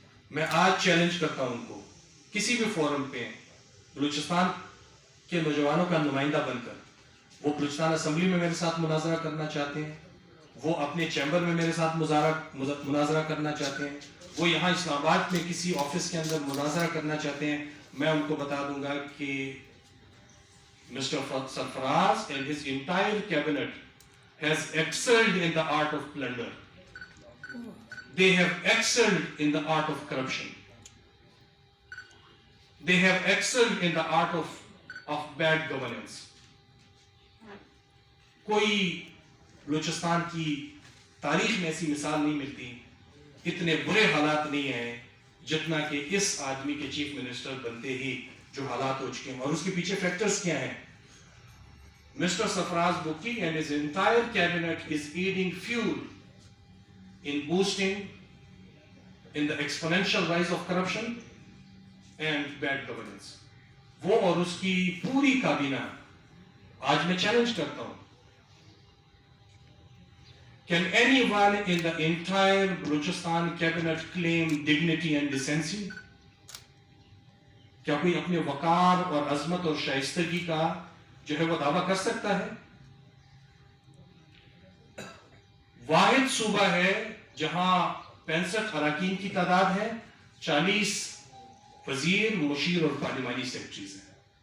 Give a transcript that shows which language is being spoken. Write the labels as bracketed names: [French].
[Urdu] میں آج چیلنج کرتا ہوں ان کو، کسی بھی فورم پہ بلوچستان کے نوجوانوں کا نمائندہ بن کر، وہ بلوچستان اسمبلی میں میرے ساتھ مناظرہ کرنا چاہتے ہیں، وہ اپنے چیمبر میں میرے ساتھ مناظرہ کرنا چاہتے ہیں، وہ یہاں اسلام آباد میں کسی آفس کے اندر مناظرہ کرنا چاہتے ہیں، میں ان کو بتا دوں گا کہ mister Sarfaraz [English] and his entire cabinet has excelled in the art of plunder. They have excelled in the art of corruption. They have excelled in the art of bad governance. [Urdu] کوئی بلوچستان کی تاریخ میں ایسی مثال نہیں ملتی، اتنے برے حالات نہیں ہیں جتنا کہ اس آدمی کے چیف منسٹر بنتے ہی جو حالات ہو چکے ہیں. اور اس کے پیچھے فیکٹرز کیا ہیں؟ [English] Mr Sarfraz بکی and his entire cabinet is eating fuel in boosting in the exponential rise of corruption and bad governance. [Urdu] وہ اور اس کی پوری کابینہ، آج میں چیلنج کرتا ہوں، [English] can anyone in the entire Balochistan cabinet claim dignity and decency? [Urdu] کیا کوئی اپنے وقار اور عظمت اور شائستگی کا جو ہے وہ دعویٰ کر سکتا ہے؟ واحد صوبہ ہے جہاں 65 اراکین کی تعداد ہے، 40 وزیر، مشیر اور پارلیمانی سیکرٹریز ہیں.